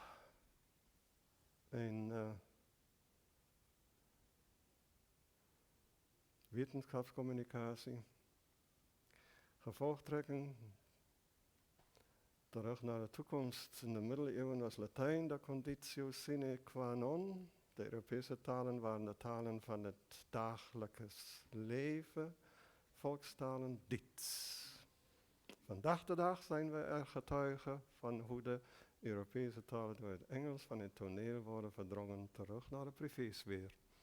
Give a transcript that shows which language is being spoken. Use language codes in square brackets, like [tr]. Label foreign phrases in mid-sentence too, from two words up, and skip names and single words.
[nl] En wetenschapscommunicatie, gevolgtrekking, terug naar de toekomst. In de middeleeuwen was Latijn de [la] conditio sine qua non. [nl] De Europese talen waren de talen van het dagelijks leven, volkstalen dit. Vandaag de dag zijn we er getuigen van hoe de Europese talen door het Engels van het toneel worden verdrongen terug naar de privésfeer.